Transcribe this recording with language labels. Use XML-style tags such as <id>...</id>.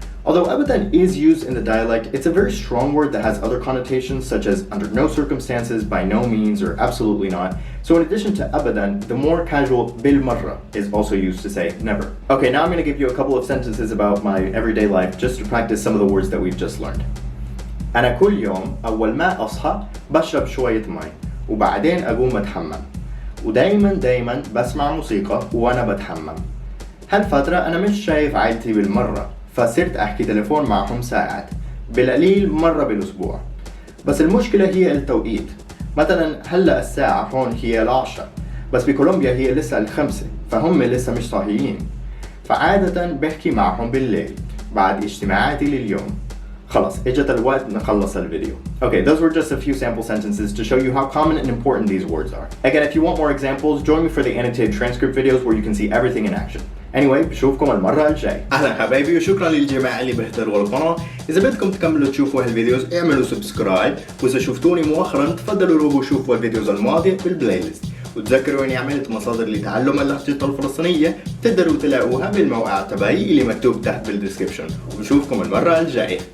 <en>Although abadan is used in the dialect, it's a very strong word that has other connotations such as under no circumstances, by no means, or absolutely not. So in addition to abadan, the more casual بالمرة is also used to say never. Okay, now I'm going to give you a couple of sentences about my everyday life just to practice some of the words that we've just learned.</en> <ar>أنا كل يوم أول ما أصحى بشرب شوية مي وبعدين أقوم أتحمم ودايما بسمع موسيقى وأنا بتحمم. هالفترة أنا مش شايف عائلتي بالمرة فصرت أحكي تليفون معهم ساعات بالقليل مرة بالأسبوع. بس المشكلة هي التوقيت. مثلا هلأ الساعة هون هي 10 بس بكولومبيا هي لسه 5 فهم لسه مش صاحيين. فعادة بحكي معهم بالليل بعد اجتماعاتي لليوم. خلاص اجت الوقت نخلص الفيديو.</ar> <en>Okay, those were just a few sample sentences to show you how common and important these words are. Again, if you want more examples, join me for the annotated transcript videos where you can see everything in action. Anyway,</en> <ar>بشوفكم المرة الجاي. أهلا حبايبي وشكرا للجماعة اللي بيحضروا القناة. إذا بدكم تكملوا تشوفوا هالفيديوز اعملوا سبسكرايب، وإذا شفتوني مؤخرا تفضلوا روحوا شوفوا الفيديوز الماضية بالبلاي ليست. وتذكروا إني عملت مصادر لتعلم اللهجة الفلسطينية تقدروا تلاقوها بالموقع تبعي اللي مكتوب تحت بالديسكريبشن. وبشوفكم المرة الجاية.</ar>